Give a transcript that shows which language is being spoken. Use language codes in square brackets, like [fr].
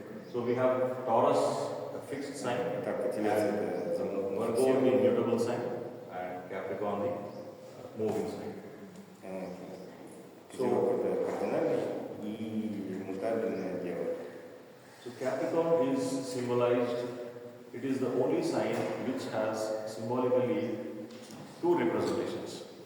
[en] So we have Taurus, a fixed sign, [ru] Так, Телец [en] Virgo the mutable sign, and Capricorn the moving sign. [ru] Козерог это кардинальный и мутабельное дело. [en] So Capricorn is symbolized, it is the only sign which has symbolically two representations.